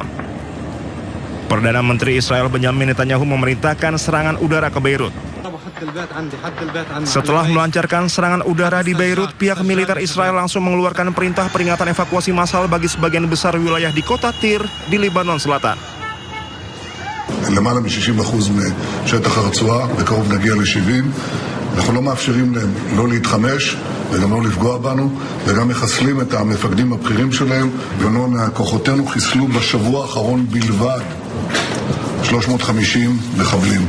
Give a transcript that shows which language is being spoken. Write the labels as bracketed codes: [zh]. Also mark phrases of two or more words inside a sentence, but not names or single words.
[id] Perdana Menteri Israel Benjamin Netanyahu memerintahkan serangan udara ke Beirut. Setelah melancarkan serangan udara di Beirut, pihak militer Israel langsung mengeluarkan perintah peringatan evakuasi massal bagi sebagian besar wilayah di kota Tyre di Lebanon Selatan. [he] למעלה מ-60% משטח הרצועה, בקרוב נגיע ל-70. אנחנו לא מאפשרים להם לא להתחמש וגם לא לפגוע בנו, וגם מחסלים את המפקדים הבכירים שלהם, ולא מהכוחותינו חיסלו בשבוע האחרון בלבד 350 מחבלים.